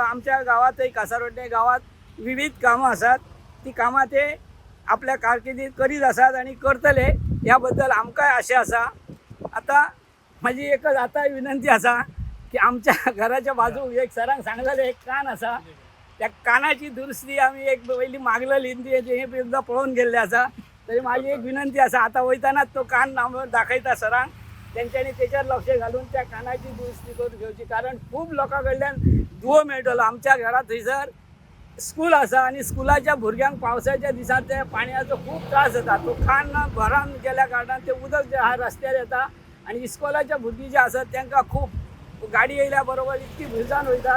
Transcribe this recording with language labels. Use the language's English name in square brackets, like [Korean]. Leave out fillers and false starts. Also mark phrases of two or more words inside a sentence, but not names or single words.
[Konkani] आमच्या गावातही कासारवड्डे गावात विविध कामं असतात, ती कामां ते आपल्या कारकिर्दीत करीत असतात आणि करतले याबद्दल आमकांय आशा असा। आता माझी एकच आता विनंती असा की आमच्या घराच्या बाजूक एक सरांक सांगलेले एक कान असा, त्या कानाची दुरुस्ती आम्ही एक पहिली मागलेली ते एकदा पळून गेल्ले असा। तरी माझी एक विनंती असा, आता वयतानाच तो कान दाखयता सरांक, त्यांच्यानी त्याच्यावर लक्ष घालून त्या कानाची दुरुस्ती करून घेवची। कारण खूप लोकां कडल्यान दुवो मेळटलो। आमच्या घरा थंयसर स्कूल असा आणि स्कुलाच्या भुरग्यांक पावसाच्या दिसात त्या पाण्याचो खूप त्रास जाता। तो कान भरान गेल्या कारणान ते उदक जे हा रस्त्यार येता आणि इस्कॉलाच्या भुरगीं जे आसात तांकां खूप गाडी येयल्या बरोबर इतकी भिरसाण वयतात।